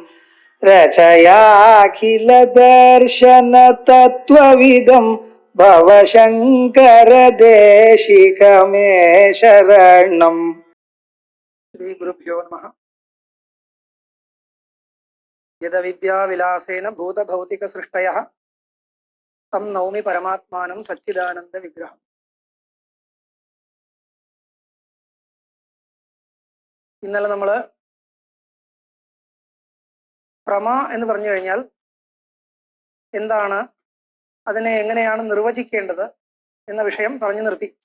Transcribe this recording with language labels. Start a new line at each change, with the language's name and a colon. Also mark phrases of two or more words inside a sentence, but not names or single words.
Sanskrit: रचयाखिल दर्शन तत्त्वविदं भवशङ्कर देशिकमे शरणम्. श्री गुरुभ्यो नमः. यदविद्याविलासेन भूतभौतिकसृष्टयः തം നൗമി പരമാത്മാനം സച്ചിദാനന്ദ വിഗ്രഹം.
Malayalam: ഇന്നലെ നമ്മൾ പ്രമ എന്ന് പറഞ്ഞു കഴിഞ്ഞാൽ എന്താണ്, അതിനെ എങ്ങനെയാണ് നിർവചിക്കേണ്ടത് എന്ന വിഷയം പറഞ്ഞു നിർത്തി.